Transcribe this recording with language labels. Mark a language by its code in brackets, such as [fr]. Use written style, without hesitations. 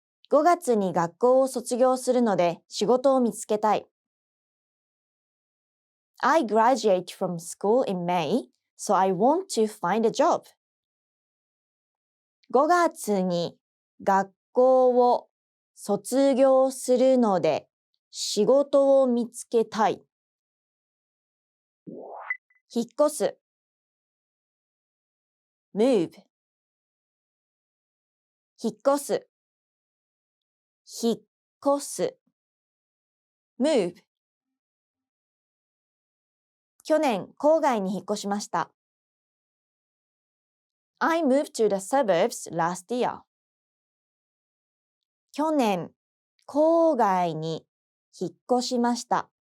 [ja] 5月に学校を卒業するので仕事を見つけたい。 [en] I graduate from school in May, so I want to find a job. [ja] 5月に学校を卒業するので仕事を見つけたい。引っ越す。 [en] move. [ja] 引っ越す。引っ越す。move. 去年、郊外に引っ越しました。 [en] I moved to the suburbs last year. [ja] 去年、郊外に引っ越しました。